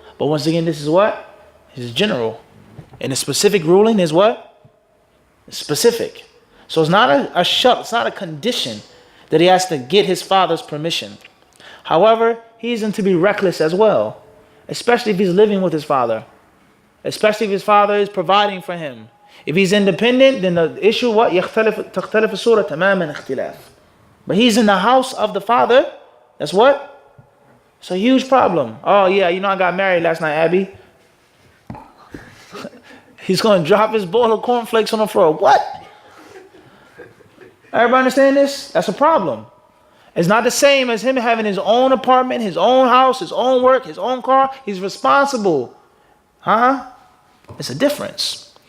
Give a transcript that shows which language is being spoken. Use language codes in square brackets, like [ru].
[en] But once again, this is what? This is general. And the specific ruling is what? It's specific. So it's not a shart, it's not a condition that he has to get his father's permission. However, he isn't to be reckless as well. Especially if he's living with his father. Especially if his father is providing for him. If he's independent, then the issue what? [ar] تختلف الصورة تماما اختلاف. [en] But he's in the house of the father. That's what? It's a huge problem. Oh yeah, you know I got married last night, Abby. He's going to drop his bowl of cornflakes on the floor. What? Everybody understand this? That's a problem. It's not the same as him having his own apartment, his own house, his own work, his own car. He's responsible. It's a difference.